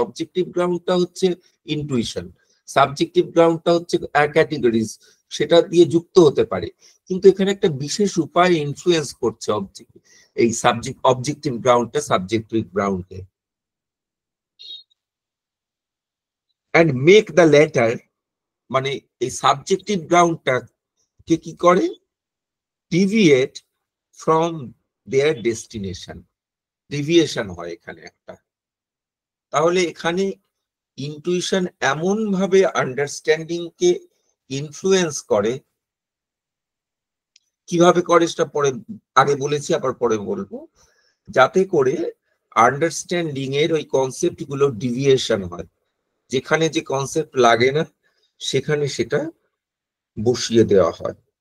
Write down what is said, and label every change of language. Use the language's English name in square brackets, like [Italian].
[Bangla] Objective গ্রাউন্ডটা হচ্ছে intuition, subjective গ্রাউন্ডটা হচ্ছে categories, সেটা দিয়ে যুক্ত হতে পারে, কিন্তু এখানে একটা বিশেষ উপায়ে ইনফ্লুয়েন্স করছে এই objective গ্রাউন্ডটা subjective গ্রাউন্ডকে। [English] and make the latter, [Bangla] মানে এই সাবজেক্টিভ গ্রাউন্ডটাকে কি করে? [English] deviate from their destination, deviation [Bangla] হয় এখানে একটা। তাহলে এখানে ইনটুইশন এমন ভাবে আন্ডারস্ট্যান্ডিং কে ইনফ্লুয়েন্স করে, কিভাবে করে সেটা পরে, আগে বলেছি আবার পরে বলবো, যাতে করে আন্ডারস্ট্যান্ডিং এর ওই কনসেপ্ট গুলো ডিভিয়েশন হয়, যেখানে যে কনসেপ্ট লাগে না সেখানে সেটা বসিয়ে দেওয়া হয়।